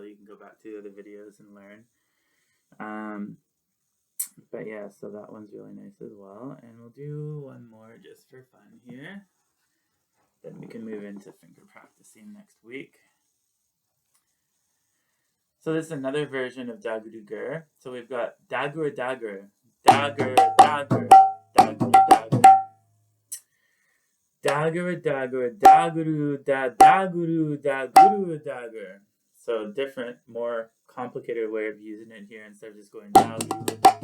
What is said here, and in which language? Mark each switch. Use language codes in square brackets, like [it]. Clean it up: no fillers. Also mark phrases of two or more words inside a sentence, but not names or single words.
[en] You can go back to the other videos and learn. But yeah, so that one's really nice as well. And we'll do one more just for fun here. Then we can move into finger practicing next week. So this is another version of Dagurugur. So we've got dagur dagur, dagur dagur, dagur dagur. Daguru, daguru, daguru, daguru, daguru, dagur. So different, more complicated way of using it here instead of just going daguru.